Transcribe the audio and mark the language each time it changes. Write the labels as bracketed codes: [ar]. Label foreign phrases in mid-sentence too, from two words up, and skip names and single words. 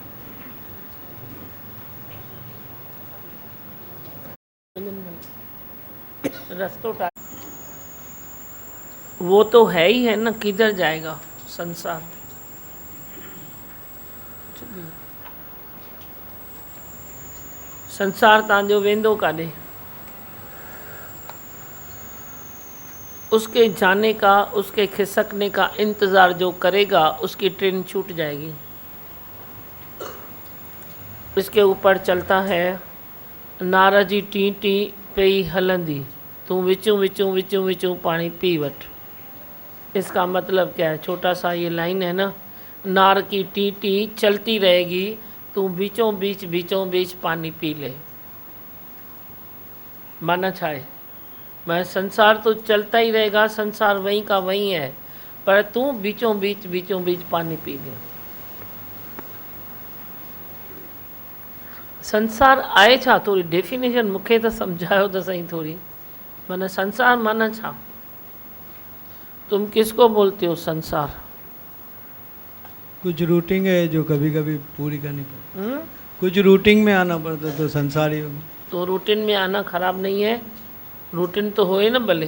[hi] रस्तों का वो तो है ही है ना, किधर जाएगा संसार? [sd] संसार तव्हांजो वेंदो काॾे? [hi] उसके जाने का, उसके खिसकने का इंतज़ार जो करेगा उसकी ट्रेन छूट जाएगी। इसके ऊपर चलता है [sd] नार जी टी टी पई हलंदी, तू विचूं विचूं विचूं विचूं पानी पी वठ। [hi] इसका मतलब क्या है? छोटा सा ये लाइन है ना, नार की टी टी चलती रहेगी, तू बीचों बीच पानी पी ले। [sd] माना छा है? [hi] मैं संसार तो चलता ही रहेगा, संसार वहीं का वहीं है, पर तू बीचों बीच पानी पी ले। [sd] संसार आहे छा? थोड़ी डेफिनेशन मूंखे तो समझायो तो सही थोड़ी। माना संसार माना छा? [hi] तुम किसको बोलते हो संसार? कुछ रूटिंग है जो कभी कभी पूरी करनी पड़ती, कुछ रूटिंग में आना पड़ता है तो संसार ही होगा। तो रूटीन में आना खराब नहीं है, रूटीन तो होए ना भले।